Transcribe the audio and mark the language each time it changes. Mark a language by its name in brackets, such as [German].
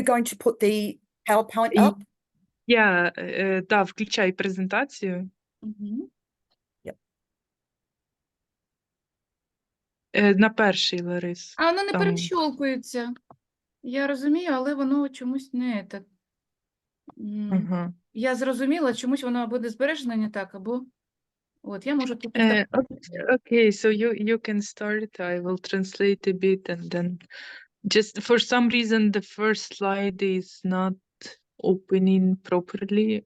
[English] you going to put the PowerPoint up? [Ukrainian] Я, да, включай презентацію. Угу. На перший, Ларис. Воно не Там. перещолкується. Я розумію, але воно чомусь не так. Ага. Я зрозуміла, чомусь воно буде збережено не так, або... От, я можу тут... [English] Okay, so you can start. I will translate a bit and then just for some reason the first slide is not opening properly.